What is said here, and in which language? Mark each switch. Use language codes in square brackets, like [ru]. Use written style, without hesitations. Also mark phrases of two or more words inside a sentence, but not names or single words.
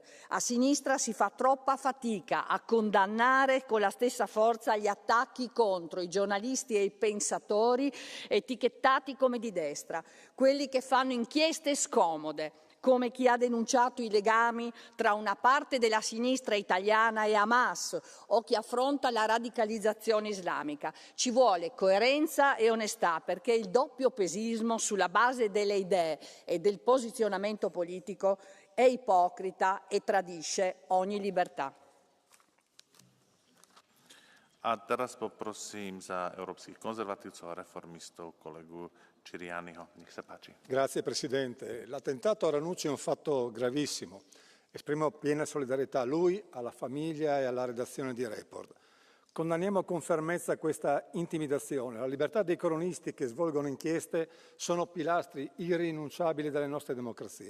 [it] A sinistra si fa troppa fatica a condannare con la stessa forza gli attacchi contro i giornalisti e i pensatori etichettati come di destra, quelli che fanno inchieste scomode, come chi ha denunciato i legami tra una parte della sinistra italiana e Hamas o chi affronta la radicalizzazione islamica. Ci vuole coerenza e onestà, perché il doppiopesismo sulla base delle idee e del posizionamento politico è ipocrita e tradisce ogni libertà. [sk] A teraz poprosím za európskych konzervatívcov a reformistov kolegu Cirianiho. Nech sa páči. [it] Grazie Presidente. L'attentato a Ranucci è un fatto gravissimo. Esprimo piena solidarietà a lui, alla famiglia e alla redazione di Report. Condanniamo con fermezza questa intimidazione. La libertà dei cronisti che svolgono inchieste sono pilastri irrinunciabili delle nostre democrazie.